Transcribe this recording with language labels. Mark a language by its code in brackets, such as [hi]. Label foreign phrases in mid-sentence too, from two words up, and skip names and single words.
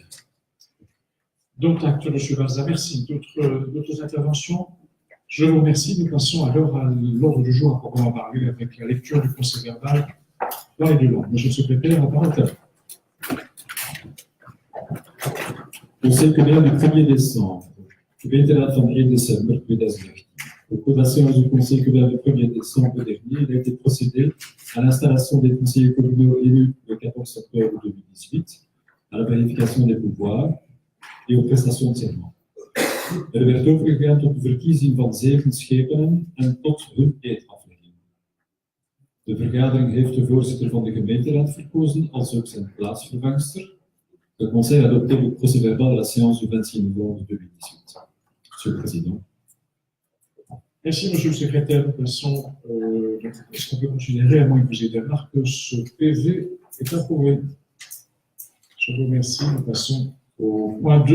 [fr] D'autres actes, M. Barza, merci. D'autres interventions? Je vous remercie. Nous passons alors à l'ordre du jour à proprement parler avec la lecture du procès verbal dans les deux langues. Monsieur le secrétaire, la parole est à vous. Conseil communal du 1er décembre. [nl] Gemeenteraad van 1 décembre 2019. [fr] Au cours de la séance du Conseil communal du 1er décembre dernier, il a été procédé à l'installation des conseillers communaux élus le 14 octobre 2018, à la vérification des pouvoirs et aux prestations de serment. [nl] Werd overgegaan tot de verkiezing van 7 schepenen en tot hun eedaflegging. De vergadering heeft de voorzitter van de gemeenteraad verkozen als ook zijn plaatsvervangster. [fr] Le Conseil a adopté le procès-verbal de la séance du 26 novembre 2018. Monsieur le Président. Merci, Monsieur le secrétaire. De toute façon, est-ce qu'on peut considérer, à moins que vous ayez des remarques, que ce PV est approuvé? Je vous remercie. Nous passons au point 2.